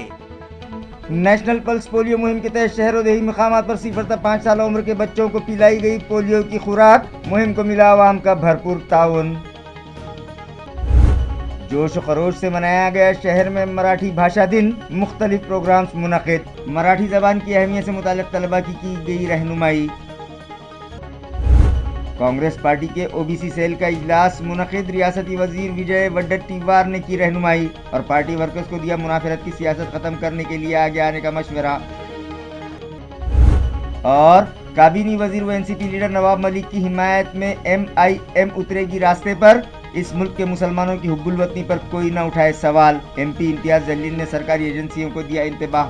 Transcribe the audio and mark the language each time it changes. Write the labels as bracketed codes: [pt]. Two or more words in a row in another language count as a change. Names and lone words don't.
[ur] نیشنل پلس پولیو مہم کے تحت شہر و دیہی مقامات پر 0 تا 5 سال عمر کے بچوں کو پلائی گئی پولیو کی خوراک، مہم کو ملا عوام کا بھرپور تعاون۔ جوش و خروش سے منایا گیا شہر میں مراٹھی بھاشا دن، مختلف پروگرامز منعقد، مراٹھی زبان کی اہمیت سے متعلق طلباء کی گئی رہنمائی۔ کانگریس پارٹی کے OBC سیل کا اجلاس منعقد، ریاستی وزیر وجے وڈتیوار نے کی رہنمائی اور پارٹی ورکرز کو دیا منافرت کی سیاست ختم کرنے کے لیے آگے آنے کا مشورہ۔ اور کابینی وزیر و NCP لیڈر نواب ملک کی حمایت میں MIM اترے گی راستے پر، اس ملک کے مسلمانوں کی حب الوطنی پر کوئی نہ اٹھائے سوال، MP امتیاز جلیل نے سرکاری ایجنسیوں کو دیا انتباہ۔